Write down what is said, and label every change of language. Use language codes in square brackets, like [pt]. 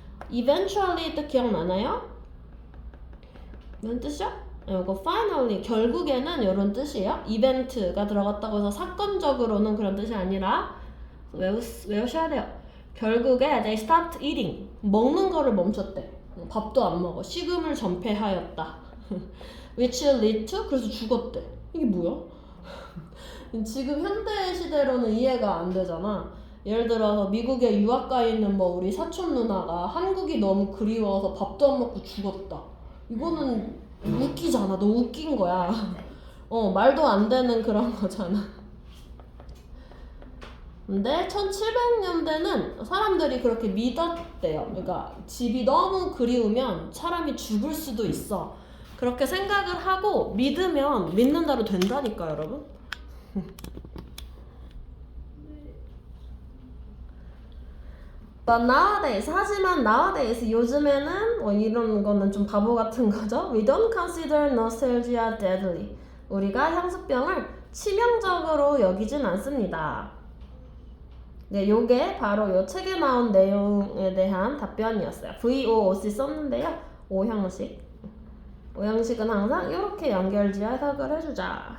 [ko] eventually 뜻 기억나나요? 무슨 뜻이야? 이거 finally 결국에는 이런 뜻이에요. 이벤트가 들어갔다고 해서 사건적으로는 그런 뜻이 아니라 외우셔야 돼요. 결국에 [en] they stopped eating. [ko] 먹는 거를 멈췄대. 밥도 안 먹어. 식음을 전폐하였다. [en] which lead to [ko] 그래서 죽었대. 이게 뭐야? 지금 현대 시대로는 이해가 안 되잖아. 예를 들어서 미국에 유학 가 있는 뭐 우리 사촌 누나가 한국이 너무 그리워서 밥도 안 먹고 죽었다. 이거는 웃기잖아. 너 웃긴 거야. 말도 안 되는 그런 거잖아. 근데 1700년대는 사람들이 그렇게 믿었대요. 그러니까 집이 너무 그리우면 사람이 죽을 수도 있어. 그렇게 생각을 하고 믿으면 믿는 대로 된다니까, 여러분. [en] But nowadays, [ko] 하지만 [en] nowadays, [ko] 요즘에는 이런 거는 좀 바보 같은 거죠. [en] We don't consider nostalgia deadly. [ko] 우리가 향수병을 치명적으로 여기진 않습니다. 네, 요게 바로 요 책에 나온 내용에 대한 답변이었어요. VOOC 썼는데요. 오형식. 오형식은 항상 이렇게 연결지어 해석을 해주자.